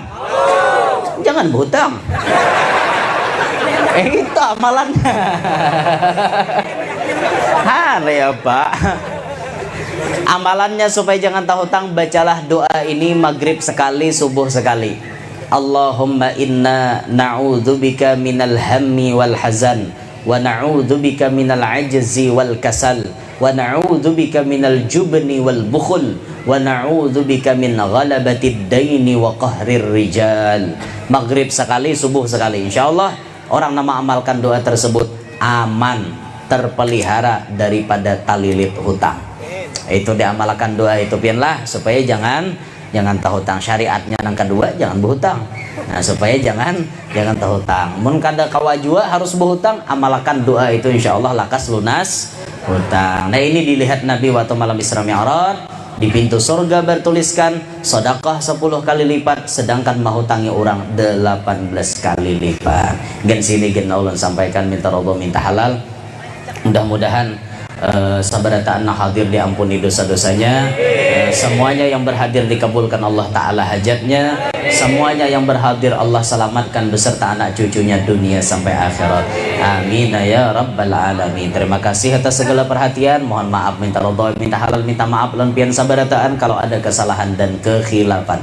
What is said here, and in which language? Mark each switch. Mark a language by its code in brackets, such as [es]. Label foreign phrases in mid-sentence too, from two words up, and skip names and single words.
[id] Jangan berhutang. Itu amalannya. Ya Pak. Amalannya supaya jangan terhutang bacalah doa ini maghrib sekali, subuh sekali. [ar] اللهم إنا نعوذ بك من الهم والحزن ونعوذ بك من العجز والكسل ونعوذ بك من الجبن والبخل ونعوذ بك من غلبة الدين وقهر الرجال. [id] Maghrib sekali, subuh sekali. Insyaallah orang nama amalkan doa tersebut aman, terpelihara daripada talilit hutang. Itu diamalkan doa itu pianlah supaya jangan terhutang. Syariatnya yang kedua jangan berhutang. Nah supaya jangan terhutang. [bjn] Mun kada kawajua [id] harus berhutang, amalkan doa itu insyaallah lakas lunas hutang. Nah ini dilihat Nabi waktu malam Isra Mi'raj di pintu surga bertuliskan sedekah 10 kali lipat sedangkan mahutangi orang 18 kali lipat. [bjn] Gen sini gen ulun sampaikan minta ridho minta halal. [id] Mudah-mudahan sabarataan hadir diampuni dosa-dosanya, semuanya yang berhadir dikabulkan Allah Ta'ala hajatnya, semuanya yang berhadir Allah selamatkan beserta anak cucunya dunia sampai akhirat. [ar] آمين يا رب العالمين. [id] Terima kasih atas segala perhatian. Mohon maaf minta ridho minta halal minta maaf [bjn] lan pian sabarataan [id] kalau ada kesalahan dan kekhilafan.